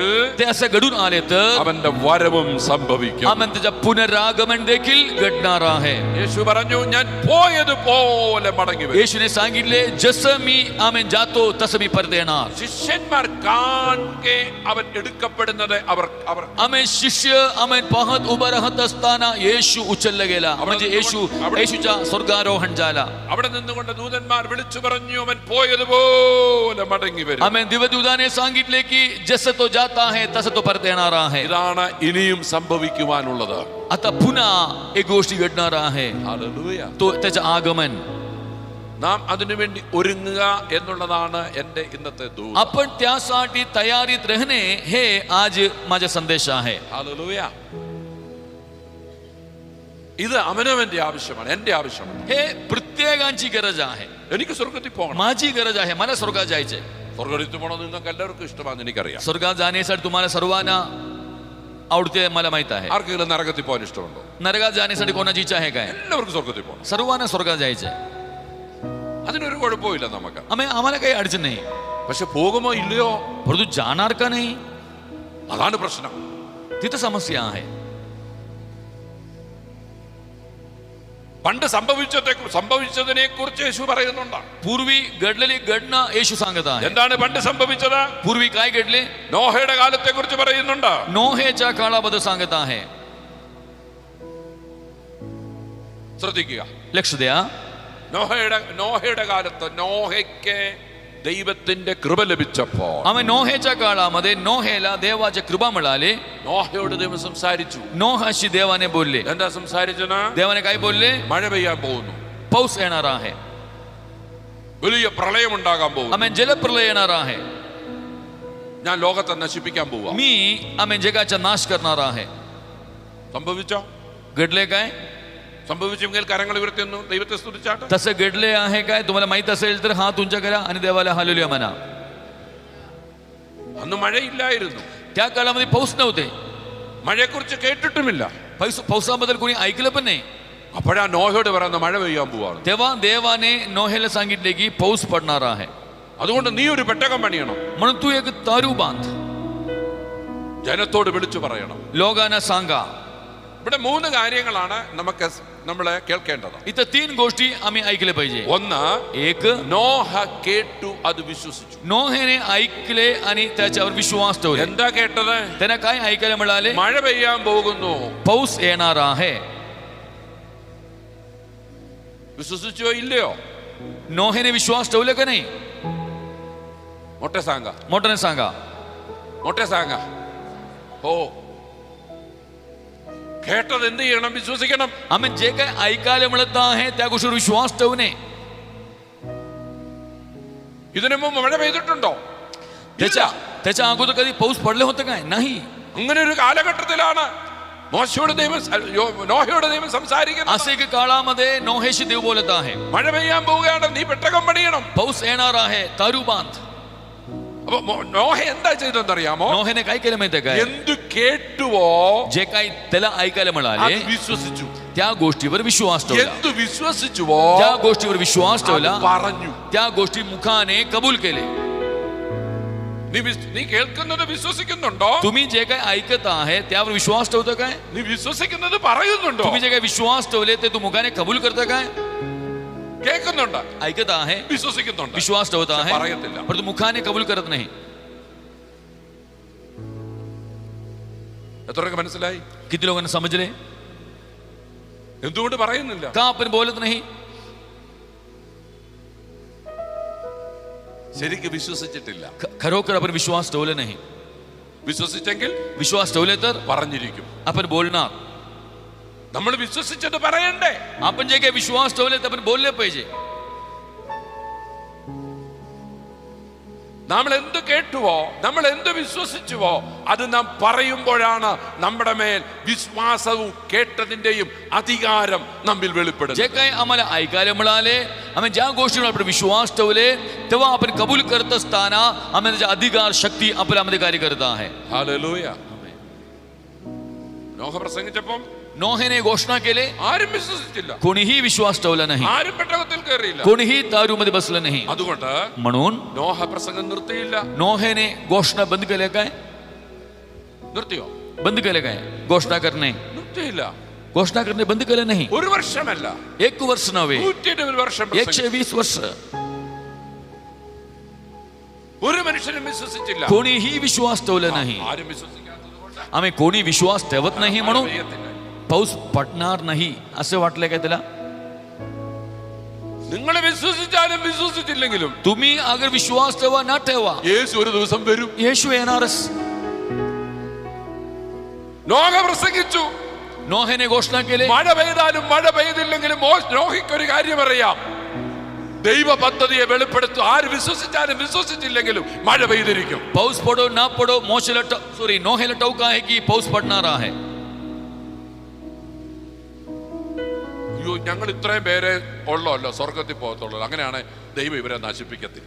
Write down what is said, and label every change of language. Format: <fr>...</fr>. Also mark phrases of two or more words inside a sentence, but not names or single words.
<mr>ते असं घडून आले तर</mr> <ml>അവന്റെ വരവും സംഭവിക്കും.</ml> <mr>आम्ही त्याच्या पुनरागमन देखील घडणार आहे.</mr> <ml>യേശു പറഞ്ഞു, ഞാൻ പോയതുപോലെ മടങ്ങി വരും.</ml> <mr>येशूने सांगितले जसं मी आम्ही जातो तसं मी परत येणार.</mr> <ml>ശിഷ്യന്മാർ കാണെ അവൻ എടുക്കപ്പെടുന്നത് അവർ</ml> <mr>आम्ही शिष्य आम्ही पाहत उभं राहत असताना येशू उचलला गेला, म्हणजे येशूच्या स्वर्गारोहण झाला.</mr> <ml>അവിടെ നിന്നുകൊണ്ട് ദൂതന്മാർ വിളിച്ചു പറഞ്ഞു, അവൻ പോയതുപോലെ മടങ്ങി വരും.</ml> <mr>आम्ही दिवदूताने सांगितले की जसं तो जात आहे तसं तो परत येणार आहे.</mr> <ml>ഇതാണ് ഇനിയും സംഭവിക്കുവാനുള്ളത്.</ml> <mr>आता पुन्हा एक गोष्टी घडणार आहे,</mr> <ml>ഹല്ലേലൂയ.</ml> <mr>तो त्याचं आगमन.</mr> <ml>നാം അതിനുവേണ്ടി ഒരുങ്ങുക എന്നുള്ളതാണ് എൻ്റെ ഇന്നത്തെ ദൂത്.</ml> <mr>आपण त्यासाठी तयारीत राहणे हे आज माझा संदेश आहे.</mr> <ml>ഹല്ലേലൂയ. ഇത് അവനവന്റെ ആവശ്യമാണ്, എൻ്റെ ആവശ്യമാണ്.</ml> <mr>हे प्रत्येकाची गरज आहे.</mr> <ml>എനിക്ക് സ്വർഗത്തിൽ പോകണം.</ml> <mr>माझी गरज आहे. मला स्वर्गात जायचंय.</mr> <ml>സ്വർഗത്തിൽ പോകണം നിങ്ങൾക്ക് എല്ലാവർക്കും ഇഷ്ടമാണെന്ന് എനിക്കറിയാം.</ml> <mr>स्वर्गात जाण्यासाठी तुम्हाला सर्वांना आवडते मला माहित आहे.</mr> <ml>ആർക്കെങ്കിലും നരകത്തിൽ പോകാൻ ഇഷ്ടമുണ്ടോ?</ml> <mr>नरकात जाण्यासाठी कोणाची इच्छा आहे काय?</mr> <ml>എല്ലാവർക്കും സ്വർഗത്തിൽ പോകണം.</ml> <mr>सर्वांना स्वर्गात जायचंय.</mr> <ml>അതിനൊരു കുഴപ്പമില്ല നമുക്ക്.</ml> <mr>आम्हाला काही अडचण नाही.</mr> <ml>പക്ഷെ പോകുമോ ഇല്ലയോ,</ml> <mr>परंतु जाणार का नाही,</mr> <ml>അതാണ് പ്രശ്നം.</ml> <mr>तिथं समस्या आहे.</mr> <ml>പണ്ട് സംഭവിച്ചതിനെ കുറിച്ച് യേശു പറയുന്നുണ്ട്.</ml> <mr>पूर्वी घडलेली घटना येशू सांगत आहे.</mr> <ml>എന്താണ് പണ്ട് സംഭവിച്ചത്?</ml> <mr>पूर्वी काय घडले?</mr> <ml>നോഹയുടെ കാലത്തെ കുറിച്ച് പറയുന്നുണ്ട്.</ml> <mr>नोहेच्या काळाबद्दल सांगत आहे.</mr> <ml>ശ്രദ്ധിക്കുക,</ml> <mr>लक्ष द्या.</mr> <ml>നോഹയുടെ കാലത്ത് നോഹയ്ക്ക് ദൈവത്തിന്റെ കൃപ ലഭിച്ചപ്പോൾ</ml> <mr>आम्ही नोहेच्या काळामध्ये नोहेला देवाची कृपा मिळाली.</mr> <ml>നോഹയോട് ദൈവം സംസാരിച്ചു.</ml> <mr>नोहाशी देवाने बोलले.</mr> <ml>എന്താ സംസാരിച്ചത്?</ml> <mr>देवाने काय बोलले?</mr> <ml>മഴ പെയ്യാൻ പോകുന്നു,</ml> <mr>पाऊस येणार आहे,</mr> <ml>വലിയ പ്രളയം ഉണ്ടാകാൻ പോകുന്നു,</ml> <mr>आम्ही जलप्रलय येणार आहे,</mr> <ml>ഞാൻ ലോകത്തെ നശിപ്പിക്കാൻ പോവാ.</ml> <mr>मी आम्ही जगाचा नाश करणार आहे.</mr> <ml>സംഭവിച്ചോ?</ml> <mr>घडले काय?</mr> <ml>സംഭവിച്ചെങ്കിൽ കരങ്ങൾ ഉയർത്തുന്നു, ദൈവത്തെ സ്തുതിച്ചാട്ടെ.</ml> <mr>तसं घडले आहे काय? तुम्हाला माहित असेल तर हात उंचा करा आणि देवाला हालेलुया म्हणा.</mr> <ml>അന്ന് മഴയില്ലായിരുന്നു,</ml> <mr>त्या काळामध्ये पाऊस नव्हते,</mr> <ml>മഴയെക്കുറിച്ച് കേട്ടിട്ടുമില്ല.</ml> <mr>पावसाबद्दल कोणी ऐकलं पण नाही.</mr> <ml>അപ്പോഴാ നോഹയോട് പറയുന്ന മഴ പെയ്യാൻ പോവാണ്.</ml> <mr>तेव्हा देवाने नोहेला सांगितले की पाऊस पडणार आहे,</mr> <ml>അതുകൊണ്ട് നീ ഒരു പെട്ടകം പണിയണം,</ml> <mr>म्हणून तू एक तारू बांध,</mr> <ml>ജനത്തോട് വിളിച്ചു പറയണം.</ml> <mr>लोकांना सांगा.</mr> <ml>ഇവിടെ 3 കാര്യങ്ങളാണ് നമ്മളെ കേൾക്കേണ്ടത്.</ml> <mr>इथं 3 गोष्टी आम्ही ऐकले पाहिजे.</mr> <ml>ഒന്ന്,</ml> <mr>एक,</mr> <ml>നോഹ കേട്ടു, അത് വിശ്വസിച്ചു.</ml> <mr>नोहेने ऐकले आणि त्याच्यावर विश्वास ठेवले.</mr> <ml>എന്താ കേട്ടത്?</ml> <mr>त्यांना काय ऐकायला मिळाले?</mr> <ml>മഴ പെയ്യാൻ പോകുന്നു.</ml> <mr>पाऊस येणार आहे.</mr> <ml>വിശ്വസിച്ചോ ഇല്ലയോ?</ml> <mr>नोहेने विश्वास ठेवले का नाही? मोठे सांगा, मोठ्याने सांगा. मोठे सांगा. हो,</mr> <ml>കേട്ടത് എന്ത് ചെയ്യണം? വിശ്വസിക്കണം.</ml> <mr>आम्ही जे काही ऐकायला मिळत आहे त्या गोष्टीवर विश्वास ठेवणे.</mr> <ml>ഇതിനു മുമ്പ് മഴ പെയ്തിട്ടുണ്ടോ?</ml> <mr>त्याच्या अगोदर कधी पाऊस पडले होते काय? नाही.</mr> <ml>അങ്ങനെ ഒരു കാലഘട്ടത്തിലാണ് നോഹയോട് ദൈവം സംസാരിക്കുന്നത്.</ml> <mr>असे की काळामध्ये नोहेशी देव बोलत आहे.</mr> <ml>മഴ പെയ്യാൻ പോവുകയാണ്, നീ പെട്ടകം പണിയണം.</ml> <mr>पाऊस येणार आहे, तारू बांध.</mr> <ml>അപ്പൊ നോഹ എന്താ ചെയ്തെന്നറിയാമോ?</ml> <mr>नोहेने काय केलं माहितीये काय?</mr> <ml>എന്തു കേട്ടുവോ</ml> <mr>जे काही त्याला ऐकायला मिळाले</mr> <ml>അത് വിശ്വസിച്ചു.</ml> <mr>त्या गोष्टीवर विश्वास ठेवला.</mr> <ml>എന്തു വിശ്വസിച്ചുവോ</ml> <mr>त्या गोष्टीवर विश्वास ठेवला,</mr> <ml>പറഞ്ഞു.</ml> <mr>त्या गोष्टी मुखाने कबूल केले.</mr> <ml>നീ കേൾക്കുന്നത് വിശ്വസിക്കുന്നുണ്ടോ?</ml> <mr>तुम्ही जे काही ऐकत आहे त्यावर विश्वास ठेवता काय?</mr> <ml>നീ വിശ്വസിക്കുന്നത് പറയുന്നുണ്ടോ?</ml> <mr>तुम्ही जे काही विश्वास ठेवले ते तू मुखाने कबूल करता काय?</mr> <ml>കേൾക്കുന്നുണ്ട്,</ml> <mr>ऐकत आहे,</mr> <ml>വിശ്വസിക്കുന്നുണ്ട്,</ml> <mr>विश्वास ठेवत आहे,</mr> <ml>പറയത്തില്ല.</ml> <mr>परंतु मुखाने कबूल करत नाही.</mr> <ml>എത്രയൊക്കെ മനസ്സിലായി?</ml> <mr>किती लोकांना समजले?</mr> <ml>എന്തുകൊണ്ട് പറയുന്നില്ല?</ml> <mr>का आपण बोलत नाही?</mr> <ml>ശരിക്കും വിശ്വസിച്ചിട്ടില്ല.</ml> <mr>खरोखर आपण विश्वास ठेवले नाही.</mr> <ml>വിശ്വസിച്ചെങ്കിൽ</ml> <mr>विश्वास ठेवले तर</mr> <ml>പറഞ്ഞിരിക്കും.</ml> <mr>आपण बोलणार.</mr> <ml>നമ്മൾ വിശ്വസിച്ചത് പറയണ്ടേ?</ml> <mr>आपण जे काही विश्वास ठेवले ते आपण बोलले पाहिजे.</mr> <ml>നമ്മൾ എന്ത് കേട്ടുവോ, നമ്മൾ എന്ത് വിശ്വസിച്ചുവോ അത് നാം പറയുമ്പോഴാണ് നമ്മുടെ മേൽ വിശ്വാസവും കേട്ടതിന്റെയും അധികാരം നമ്മിൽ വെളിപ്പെടുന്നത്.</ml> <mr>जे काही आम्हाला ऐकायला मिळाले, आम्ही ज्या गोष्टीवर आपण विश्वास ठेवले तेव्हा आपण कबूल करत असताना आम्ही त्याचा अधिकार शक्ती आपल्यामध्ये कार्य करत आहे.</mr> <ml>ഹല്ലേലൂയ. നോഹ പ്രസംഗിച്ചപ്പോൾ</ml> <mr>नोहेने घोषणा केले,</mr> <ml>ആരും വിശ്വസിച്ചില്ല,</ml> <mr>कोणीही विश्वास ठेवला नाही,</mr> <ml>ആരും പെട്ടകത്തിൽ കയറിയില്ല.</ml> <mr>कोणीही दारूमध्ये बसलं नाही.</mr> <ml>അതുകൊണ്ട്</ml> <mr>म्हणून</mr> <ml>നോഹ പ്രസംഗം നിർത്തിയില്ല.</ml> <mr>नोहेने घोषणा बंद केल्या काय?</mr> <ml>നിർത്തിയോ?</ml> <mr>बंद केलं काय? घोषणा करणे,</mr> <ml>നിർത്തിയില്ല.</ml> <mr>घोषणा करणे बंद केलं नाही.</mr> <ml>1 വർഷമല്ല,</ml> <mr>1 वर्ष नव्हे,</mr> <ml>120 വർഷം പ്രസംഗിച്ചു.</ml> <mr>120 वर्ष</mr> <ml>ഒരു മനുഷ്യനും വിശ്വസിച്ചില്ല.</ml> <mr>कोणीही विश्वास ठेवलं नाही.</mr> <ml>ആരും വിശ്വസിക്കാത്തത് കൊണ്ട്</ml> <mr>आम्ही कोणी विश्वास ठेवत नाही म्हणून</mr> <ml>പെയ്യത്തില്ല.</ml> <mr>पाऊस पडणार नाही असे वाटलंय काय त्याला?</mr> <ml>നിങ്ങൾ വിശ്വസിച്ചാലും വിശ്വസിച്ചില്ലെങ്കിലും</ml> <mr>तुम्ही अगर विश्वास ठेवा ना ठेवा,</mr> <ml>യേശു ഒരു ദിവസം വരും.</ml> <mr>येशू येणारच.</mr> <ml>നോഹ പ്രസംഗിച്ചു,</ml> <mr>नोहेने घोषणा केले,</mr> <ml>മഴ പെയ്താലും മഴ പെയ്തില്ലെങ്കിലും നോഹയ്ക്കൊരു കാര്യം അറിയാം, ദൈവ പദ്ധതിയെ വെളിപ്പെടുത്തും. ആര് വിശ്വസിച്ചാലും വിശ്വസിച്ചില്ലെങ്കിലും മഴ പെയ്തിരിക്കും.</ml> <mr>पाऊस पडो ना पडो, नोहेला ठाऊक आहे की पाऊस पडणार आहे.</mr> <ml>അയ്യോ, ഞങ്ങൾ ഇത്രയും പേരെ ഉള്ളല്ലോ സ്വർഗത്തിൽ പോകത്തുള്ളൂ, അങ്ങനെയാണ് ദൈവം ഇവരെ നശിപ്പിക്കത്തില്ല.</ml>